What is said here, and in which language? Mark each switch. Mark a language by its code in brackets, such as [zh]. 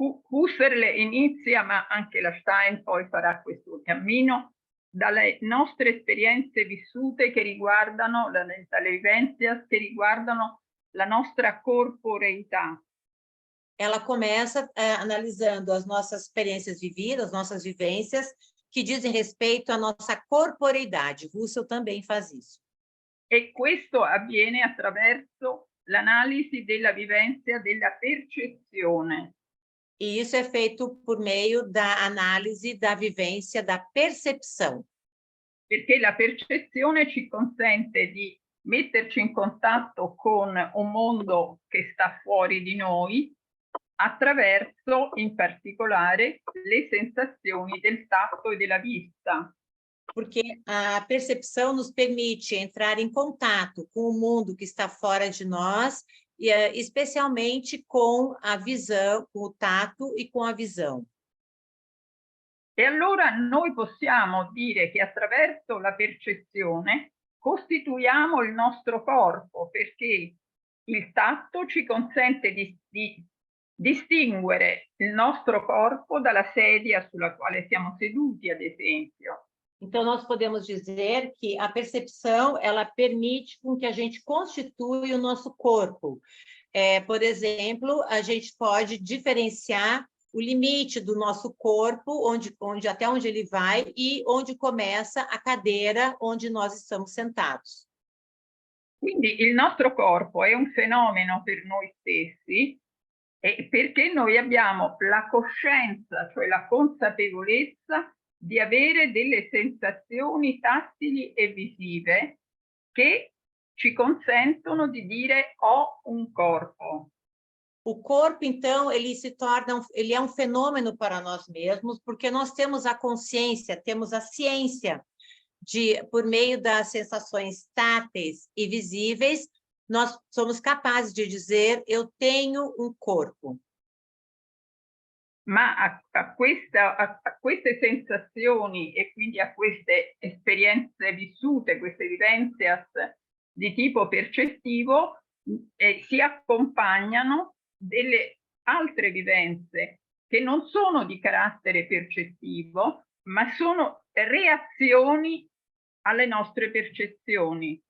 [it] Husserl inizia, ma anche la Stein poi farà questo cammino, dalle nostre esperienze vissute che riguardano, dalle vivenze che riguardano la nostra corporeità. [pt] Ela começa analisando as nossas experiências vividas, as nossas vivências, que dizem respeito à nossa corporeidade. Husserl também faz isso. [it] E questo avviene attraverso l'analisi della vivenza della percezione. [pt] E isso é feito por meio da análise da vivência da percepção. [it] Perché la percezione ci consente di metterci in contatto con un mondo che sta fuori di noi attraverso, in particolare, le sensazioni del tatto e della vista. [pt] Porque a percepção nos permite entrar em contato com o mundo que está fora de nós, e especialmente com a visão, com o tato e com a visão. [it] E allora noi possiamo dire che attraverso la percezione costituiamo il nostro corpo, perché il tatto ci consente di distinguere il nostro corpo dalla sedia sulla quale siamo seduti, ad esempio. [pt] Então, nós podemos dizer que a percepção, ela permite com que a gente constitui o nosso corpo. Por exemplo, a gente pode diferenciar o limite do nosso corpo, até onde ele vai, e onde começa a cadeira onde nós estamos sentados. [it] Quindi il nostro corpo è un fenomeno per noi stessi, perché noi abbiamo la coscienza, cioè la consapevolezza di avere delle sensazioni tattili e visive che ci consentono di dire ho un corpo. [pt] O corpo, então, ele se torna, ele é um fenômeno para nós mesmos, porque nós temos a consciência, temos a ciência por meio das sensações táteis e visíveis, nós somos capazes de dizer, eu tenho um corpo. [it] Ma a queste sensazioni e quindi a queste esperienze vissute, queste vivenze di tipo percettivo, si accompagnano delle altre vivenze che non sono di carattere percettivo, ma sono reazioni alle nostre percezioni.